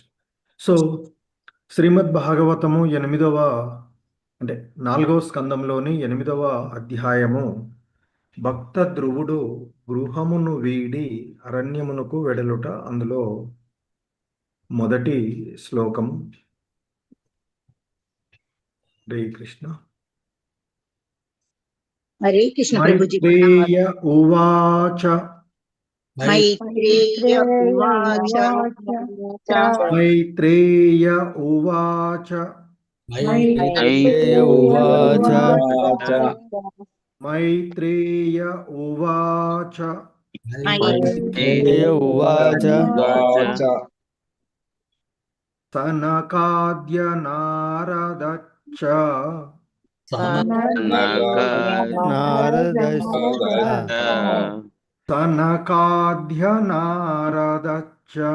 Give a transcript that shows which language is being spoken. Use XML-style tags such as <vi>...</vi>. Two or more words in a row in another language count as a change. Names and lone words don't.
<te>సో శ్రీమద్ భాగవతము 4వ స్కందంలోని 8వ అధ్యాయము భక్త ధ్రువుడు గృహమును వీడి అరణ్యమునకు వెడలుట. అందులో మొదటి శ్లోకం. హరే కృష్ణ. హరే కృష్ణ ప్రభుజీ.</te> <sa>మైత్రేయ ఉవాచ. మైత్రేయ ఉవాచ. మైత్రేయ ఉవాచ. మైత్రేయ ఉవాచ. మైత్రేయ ఉవాచ. మైత్రేయ ఉవాచ. సనకాద్య నారదచ్చ. సనకాద్య నారదచ్చ.</sa>